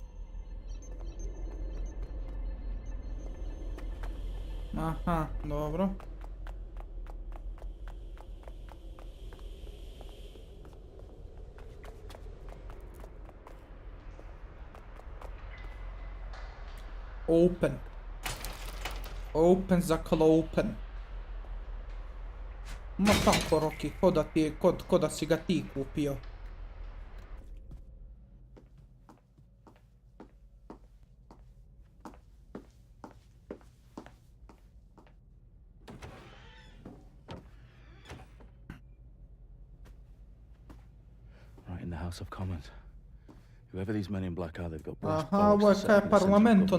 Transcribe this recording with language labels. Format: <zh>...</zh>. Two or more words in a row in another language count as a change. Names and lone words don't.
<sl>Aha, dobro. Open. Open za klopen.</sl> <hr>Ma tako, Rocky, ko da si ga ti kupio.</hr> <en>Right in the House of Commons. Whoever these men in black are, they've got brass</en> <hr>Aha, ovo je</hr> <en>bows to set</en> <sl>kaj</sl> <en>up in the central parlament government.</en>